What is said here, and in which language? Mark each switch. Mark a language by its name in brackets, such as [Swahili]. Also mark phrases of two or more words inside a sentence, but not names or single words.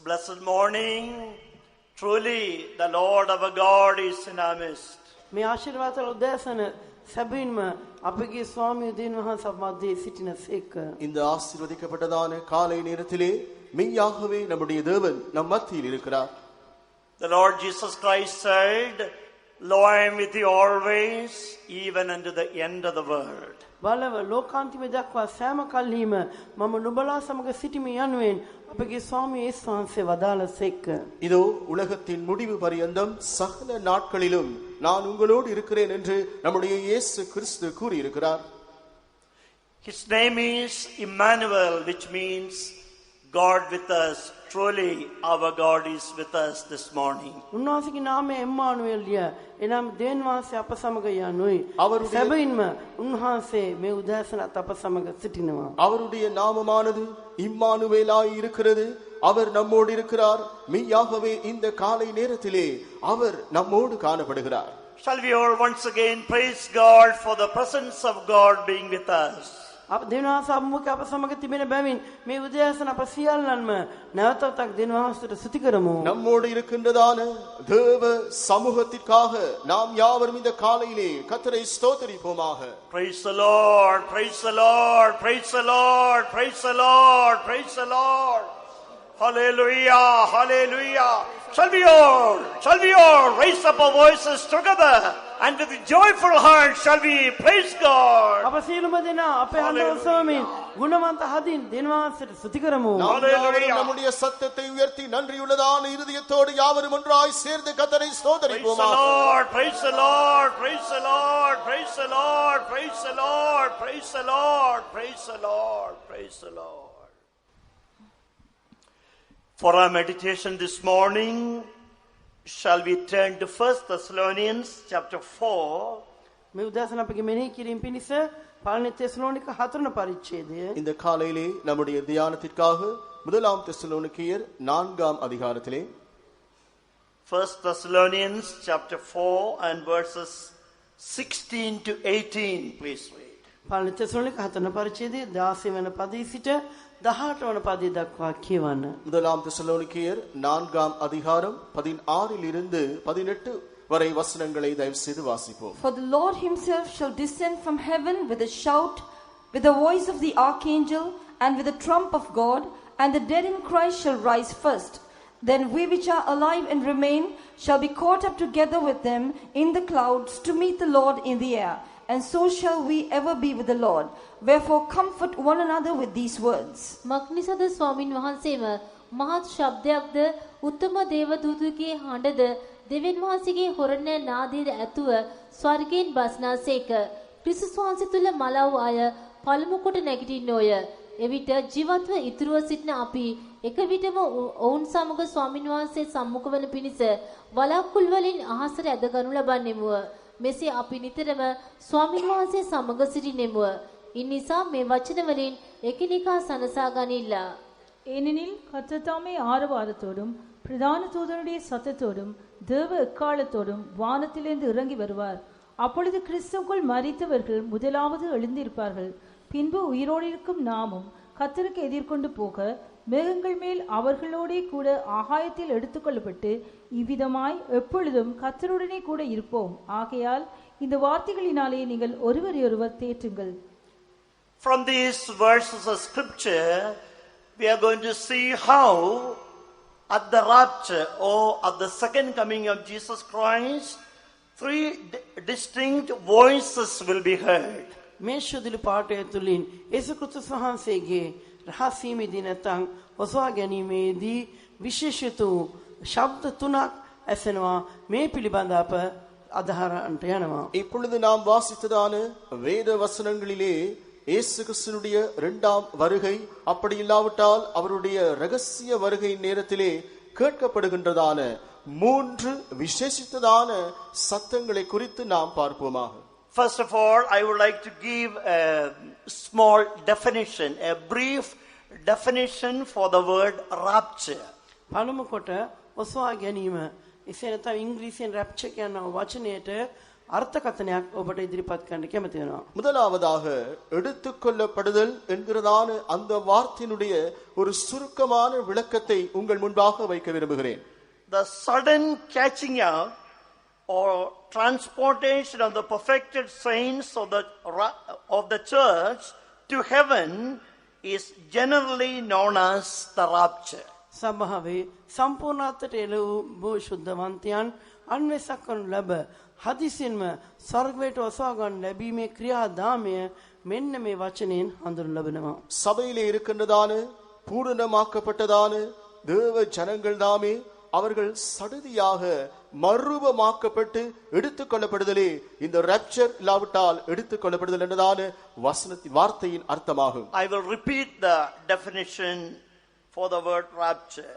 [English] morning, truly the Lord our God is in our midst. [Sinhala] මේ ආශිර්වාද උදෑසන සැබවින්ම අපගේ ස්වාමී දෙවියන් වහන්සේ මැදේ සිටිනසේක. [Tamil] இந்த ஆசீர்வதிக்கப்பட்டதான காலை நேரத்திலே மெய்யாகவே நம்முடைய தேவன் நம் மத்தியில் இருக்கிறார். [English] The Lord Jesus Christ said, "Lo, I am with you always, even unto the end of the world." [Sinhala] බලව ලෝකාන්තිම දක්වා සෑම කල්හිම මම නුඹලා සමග සිටිමි යනුවෙන් අපගේ ස්වාමී යේසුස් වහන්සේ වදාළසේක. [Tamil] இதோ உலகத்தின் முடிவு பரியந்தம் சகல நாட்களிலும் நான் உங்களோடு இருக்கிறேன் என்று நம்முடைய இயேசு கிறிஸ்து கூறியிருக்கிறார். [English] His name is Emmanuel, which means God with us. Truly our God is with us this morning. [Sinhala] උන්වහන්සේගේ නාමය එම්මානුවෙල්ය. එනම් දෙවියන් වහන්සේ අප සමග යනුයි. සැබවින්ම උන්වහන්සේ මේ උදෑසනත් අප සමග සිටිනවා. [Tamil] அவருடைய நாமமானது இம்மானுவேலாய் இருக்கிறது. அவர் நம்மோடு இருக்கிறார். மெய்யாகவே இந்த காலை நேரத்திலே அவர் நம்மோடு காணப்படுகிறார். [English] Shall we all once again praise God for the presence of God being with us? [Sinhala] අප දෙවියන් වහන්සේ අමුක අප සමග තිබෙන බැවින් මේ උදෑසන අප සියල්ලන්ම නැවතත් දෙවියන් වහන්සේට ස්තුති කරමු. [Tamil] நம்மோடு இருக்கின்றதான தேவ சமூகத்திற்காக நாம் யாவரும் இந்த காலையிலே கர்த்தரை ஸ்தோத்திரிப்போமாக. [English] Praise the Lord, praise the Lord, praise the Lord, praise the Lord, praise the Lord. Hallelujah, hallelujah. Shall we all raise up our voices together and with a joyful heart shall we praise God. [Sinhala] අප සියලුම දෙනා අපේ හඬ ඔසවමින් ගුණවන්ත හදින් දෙවියන් වහන්සේට ස්තුති කරමු. [Tamil] நம்முடைய சத்தத்தை உயர்த்தி நன்றியுள்ளதான இருதயத்தோடு யாவரும் ஒன்றாய் சேர்ந்து கர்த்தரை ஸ்தோத்திரிப்போமாக. [English] Praise the Lord, praise the Lord, praise the Lord, praise the Lord, praise the Lord, praise the Lord, praise the Lord. For our meditation this morning, shall we turn to 1 Thessalonians chapter 4. [Sinhala] මේ උදෑසන අපගේ මෙනෙහි කිරීම පිණිස පළවෙනි තෙසලෝනික 4 පරිච්ඡේදය. [Tamil] இந்த காலையிலே நம்முடைய தியானத்திற்காக முதலாம் தெசலோனிக்கேயர் 4ஆம் அதிகாரத்திலே [English] 1 Thessalonians chapter 4 and verses 16 to 18, please read. [Sinhala] පළවෙනි තෙසලෝනික 4 පරිච්ඡේදය 16 වෙනි පදයේ සිට 18 වන පදයේ දක්වා කියවන්න. [Tamil] முதலாம் தெசலோனிக்கேயர் 4ஆம் அதிகாரம் 16 இலிருந்து 18 வரை வசனங்களை தயவு செய்து வாசிப்போம். [English] For the Lord himself shall descend from heaven with a shout, with the voice of the archangel, and with the trump of God, and the dead in Christ shall rise first. Then we which are alive and remain shall be caught up together with them in the clouds to meet the Lord in the air. And so shall we ever be with the Lord. Wherefore comfort one another with these words. [Sinhala] මක්නිසද ස්වාමින් වහන්සේම මහත් ශබ්දයක්ද උත්තම දේවදූතගේ හඬද දෙවියන් වහන්සේගේ හොරණ නාදයේ ඇතුව ස්වර්ගයෙන් බස්නාසේක. ක්‍රිස්තුස් වහන්සේ තුල මලව් අය පළමු කොට නැගිටින්නෝය. එවිට ජීවත්ව ඉතුරුව සිටින අපි එක විටම ඔවුන් සමග ස්වාමින් වහන්සේ සම්මුඛ වන පිණිස වලාකුළු වලින් අහසට ඇදගනු ලබන්නෙමුව. මෙසේ අපි නිතරම ස්වාමින් වහන්සේ සමග සිටිනෙමුව. ඉන්නිසා මේ වචන වලින් එකිනෙකා සනසා ගනිල්ලා. [Tamil] ஏனெனில் கர்த்தர் தாமே ஆரவாரத்தோடும் பிரதான தூதனுடைய சத்தத்தோடும் தேவ எக்காலத்தோடும் வானத்திலிருந்து இறங்கி வருவார். அப்பொழுது கிறிஸ்துவுக்குள் மரித்தவர்கள் முதலாவது எழுந்திருப்பார்கள். பின்பு உயிரோடு இருக்கும் நாமும் கர்த்தருக்கு எதிர்கொண்டு போக மேகங்கள் மேல் அவர்களோடே கூட ஆகாயத்தில் எடுத்துக்கொள்ளப்பட்டு இவ்விதமாய் எப்பொழுதும் கர்த்தருடனே கூட இருப்போம். ஆகையால் இந்த வார்த்தைகளினாலே நீங்கள் ஒருவரையொருவர் தேற்றுங்கள். [English] From these verses of scripture, we are going to see how at the rapture or at the second coming of Jesus Christ, three distinct voices will be heard. [Sinhala] මේ ශුද්ධ පාඨය තුලින් යේසුස් ක්‍රිස්තුස් වහන්සේගේ රහසීමේදී නැත්නම් ඔසවා ගැනීමේදී විශේෂිත ශබ්ද තුනක් ඇසෙනවා. මේ පිළිබඳ අප අදහරන්ට යනවා. [Tamil] இப்பொழுது நாம் வாசித்ததான வேத வசனங்களிலே இயேசு கிறிஸ்துவினுடைய இரண்டாம் வருகை, அப்படி இல்லாவிட்டால் அவருடைய இரகசிய வருகை நேரத்திலே கேட்கப்படுகின்றதான மூன்று விசேஷித்ததான சத்தங்களை குறித்து நாம் பார்ப்போமாக. [English] First of all, I would like to give a small definition, a brief definition for the word rapture. [Sinhala] පළමු කොට ඔසවා ගැනීම. එසේ නැත්නම් ඉංග්‍රීසියෙන් rapture කියන වචනයට අර්ථකථනයක් ඔබට ඉදිරිපත් කරන්න කැමති වෙනවා. [Tamil] முதலாவதாக எடுத்துக்கொள்ளப்படுதல் என்கிறதான அந்த வார்த்தையினுடைய ஒரு சுருக்கமான விளக்கத்தை உங்கள் முன்பாக வைக்க விரும்புகிறேன். [English] The sudden catching up or transportation of the perfected saints of the church to heaven is generally known as the rapture. [Sinhala] සභාවේ සම්පූර්ණත්වයට එළවූ ශුද්ධවන්තයන් අන්වේෂක කරනු ලැබ හදිසියෙන්ම ස්වර්ගයට ඔසවා ගන්න ලැබීමේ ක්‍රියාදාමය මෙන්න මේ වචනයෙන් හඳුන්වනු ලැබෙනවා. [Tamil] சபையிலே இருக்கின்றதான பூரணமாக்கப்பட்டதான தேவ ஜனங்கள் தாமே அவர்கள் சடுதியாக மறுரூபமாக்கப்பட்டு எடுத்துக்கொள்ளப்படுதலே இந்த ராப்சர் இல்லாவிட்டால் எடுத்துக்கொள்ளப்படுதல் என்றதான வசனத்தின் வார்த்தையின் அர்த்தமாகும். [English] I will repeat the definition for the word rapture.